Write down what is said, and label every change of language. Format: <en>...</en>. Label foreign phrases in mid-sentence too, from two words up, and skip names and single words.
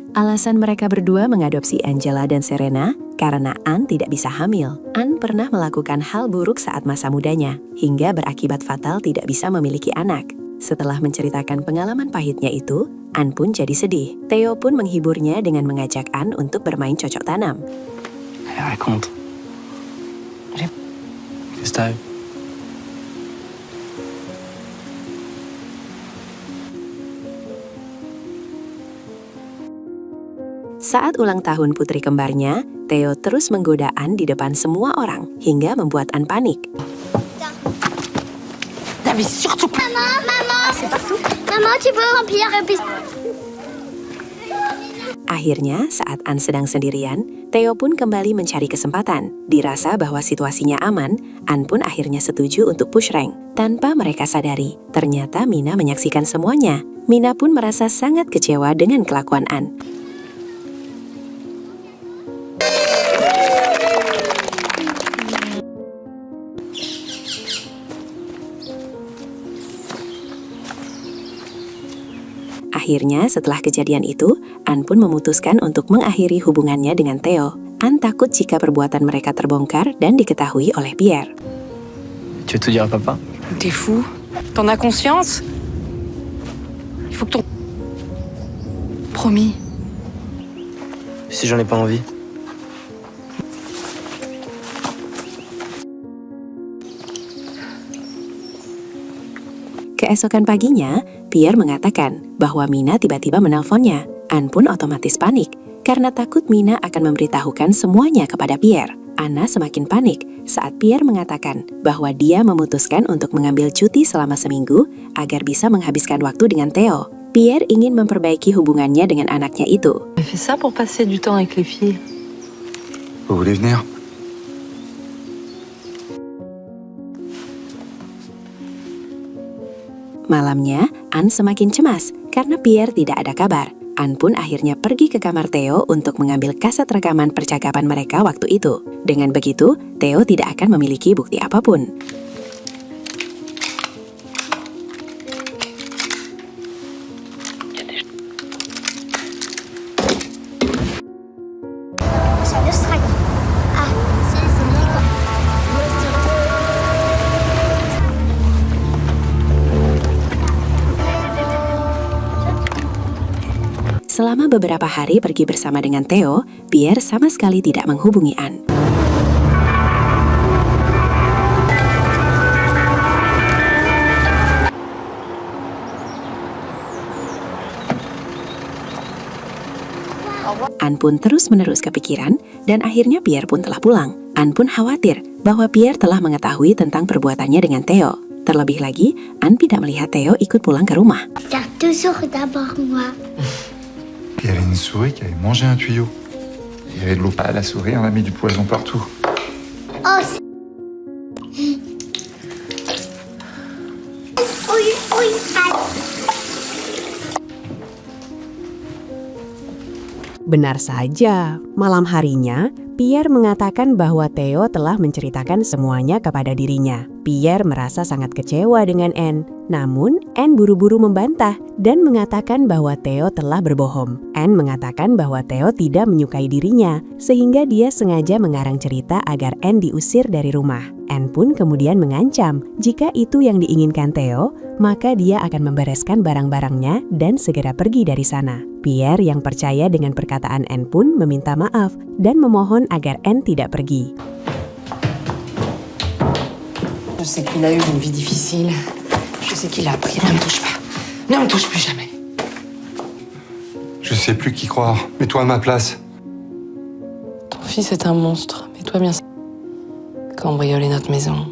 <id>Alasan mereka berdua mengadopsi Angela dan Serena karena Anne tidak bisa hamil. Anne pernah melakukan hal buruk saat masa mudanya hingga berakibat fatal tidak bisa memiliki anak. Setelah menceritakan pengalaman pahitnya itu, Anne pun jadi sedih. Theo pun menghiburnya dengan mengajak Anne untuk bermain cocok tanam.</id> <fr>Allez, raconte. Qu'est-ce que t'as eu?</fr> <id>Saat ulang tahun putri kembarnya, Theo terus menggoda Anne di depan semua orang, hingga membuat Anne panik.</id> <fr>Maman, tu peux remplir et puis...</fr> <id>Akhirnya, saat Anne sedang sendirian, Theo pun kembali mencari kesempatan. Dirasa bahwa situasinya aman, Anne pun akhirnya setuju untuk</id> <en>push rank.</en> <id>Tanpa mereka sadari, ternyata Mina menyaksikan semuanya. Mina pun merasa sangat kecewa dengan kelakuan Anne. Akhirnya, setelah kejadian itu, Anne pun memutuskan untuk mengakhiri hubungannya dengan Theo. Anne takut jika perbuatan mereka terbongkar dan diketahui oleh Pierre.</id> <fr>Tu veux tout dire à papa? T'es fou? T'en as conscience? Il faut que ton... Promis. Si j'en ai pas envie.</fr> <id>Keesokan paginya, Pierre mengatakan bahwa Mina tiba-tiba menelponnya. Anne pun otomatis panik karena takut Mina akan memberitahukan semuanya kepada Pierre. Anna semakin panik saat Pierre mengatakan bahwa dia memutuskan untuk mengambil cuti selama seminggu agar bisa menghabiskan waktu dengan Theo. Pierre ingin memperbaiki hubungannya dengan anaknya itu.</id> <fr>On fait ça pour passer du temps avec les filles. Vous voulez venir?</fr> <id>Malamnya, Anne semakin cemas karena Pierre tidak ada kabar. Anne pun akhirnya pergi ke kamar Theo untuk mengambil kaset rekaman percakapan mereka waktu itu. Dengan begitu, Theo tidak akan memiliki bukti apapun.</id> <fr>C'est le strike. Ah, c'est d'accord.</fr> <id>Selama beberapa hari pergi bersama dengan Theo, Pierre sama sekali tidak menghubungi Anne. Anne pun terus-menerus kepikiran dan akhirnya Pierre pun telah pulang. Anne pun khawatir bahwa Pierre telah mengetahui tentang perbuatannya dengan Theo. Terlebih lagi, Anne tidak melihat Theo ikut pulang ke rumah.</id> <fr>Garde toujours d'abord moi. Il y avait une souris qui avait mangé un tuyau. Il y avait de l'eau. Ah, la souris, on a mis du poison partout. Oh, c'est... Oui, oui,</fr> <id>Benar saja, malam harinya, Pierre mengatakan bahwa Theo telah menceritakan semuanya kepada dirinya. Pierre merasa sangat kecewa dengan Anne. Namun, Anne buru-buru membantah dan mengatakan bahwa Theo telah berbohong. Anne mengatakan bahwa Theo tidak menyukai dirinya, sehingga dia sengaja mengarang cerita agar Anne diusir dari rumah. Anne pun kemudian mengancam jika itu yang diinginkan Theo, maka dia akan membereskan barang-barangnya dan segera pergi dari sana. Pierre yang percaya dengan perkataan Anne pun meminta maaf dan memohon agar Anne tidak pergi.</id> <fr>Je sais qu'il a eu une vie difficile. Je sais qu'il a appris. Ne me touche pas. Ne me touche plus jamais. Je sais plus qui croire. Mets-toi à ma place. Ton fils est un monstre. Mets-toi bien. Cambrioler notre maison.</fr>